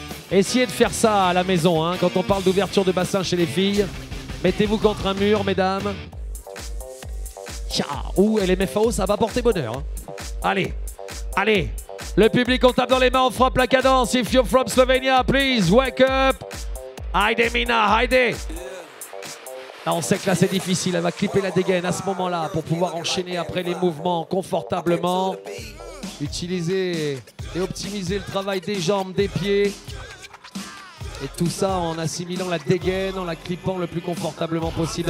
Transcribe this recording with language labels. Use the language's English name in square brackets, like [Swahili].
[French] Essayez de faire ça à la maison. Hein, quand on parle d'ouverture de bassin chez les filles, mettez-vous contre un mur, mesdames. Ouh, elle est MFAO, ça va porter bonheur. Hein. Allez, allez. Le public, on tape dans les mains, on frappe la cadence. [English] If you're from Slovenia, please, wake up. [Slovenian] Haide, Mina, haide. [French] Là, on sait que là, c'est difficile. Elle va clipper la dégaine à ce moment-là pour pouvoir enchaîner après les mouvements confortablement. Utiliser et optimiser le travail des jambes, des pieds. Et tout ça en assimilant la dégaine, en la clippant le plus confortablement possible.